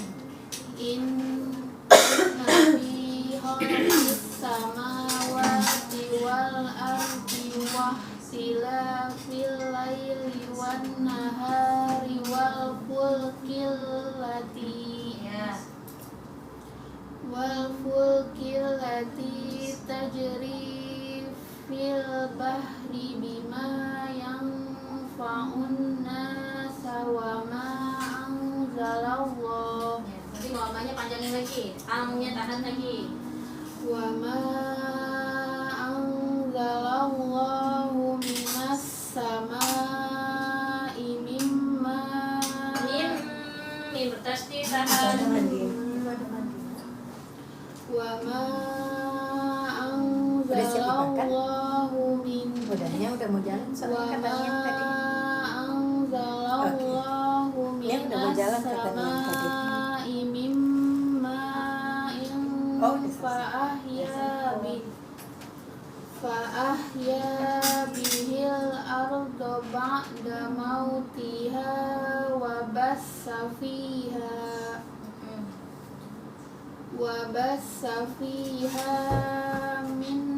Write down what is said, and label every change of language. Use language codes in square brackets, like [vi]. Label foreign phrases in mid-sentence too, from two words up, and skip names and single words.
[ar] إن في خلق السماوات والأرض واختلاف الليل والنهار والفلك التي [id] Ya. [ar] والفلك التي تجري في البحر بما ينفع الناس وما أنزل الله [id] Nanti mamanya panjangin lagi. Amnya tahan lagi. [ar] وما أنزل الله من السماء مما [id] Mim bertasdid tahan. [ar] وما أنزل الله من [id] Udahnya udah mau jalan soalnya katanya tadi. [ar] anzalallahu [id] Dia udah mau jalan [ar] minas [id] katanya tadi. [ar] السماء مما [id] Oh, udah selesai. [ar] فأحيا به الأرض بعد موتها وبث فيها من